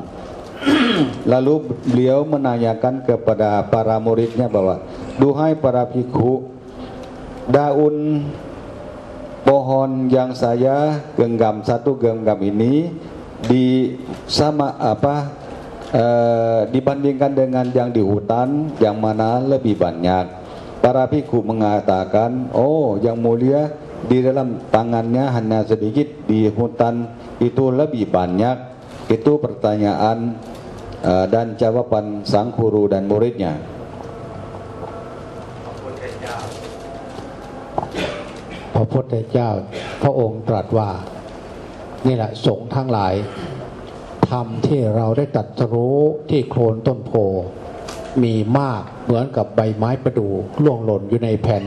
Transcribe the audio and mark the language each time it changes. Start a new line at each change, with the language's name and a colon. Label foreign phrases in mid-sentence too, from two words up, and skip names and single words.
Indonesian: Lalu beliau menanyakan kepada para muridnya bahwa, duhai para bhikkhu, daun pohon yang saya genggam, satu genggam ini dibandingkan dengan yang di hutan, yang mana lebih banyak? Para bhikkhu mengatakan, oh yang mulia, di dalam tangannya hanya sedikit, di hutan itu lebih banyak. Itu pertanyaan dan jawaban sang guru dan muridnya.
Thai: พระพุทธเจ้าพระองค์ตรัสว่านี่แหละสงฆ์ทั้งหลายธรรมที่เราได้ตรัสรู้ที่โคลนต้นโพมีมากเหมือนกับใบไม้ประดู่ร่วงหล่นอยู่ในแผ่น